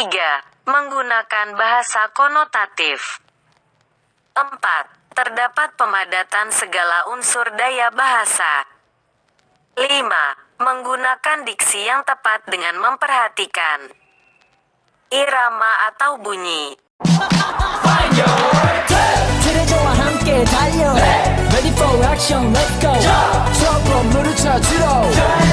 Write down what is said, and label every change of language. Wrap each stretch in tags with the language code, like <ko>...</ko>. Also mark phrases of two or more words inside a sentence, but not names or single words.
<id>Menggunakan bahasa konotatif. 4. Terdapat pemadatan segala unsur daya bahasa. 5. Menggunakan diksi yang tepat dengan memperhatikan irama atau bunyi.</id> <ko>트레저와 함께 달려</ko> <en>Ready for action, let's go</en> <ko>트러블 물을 찾으러</ko>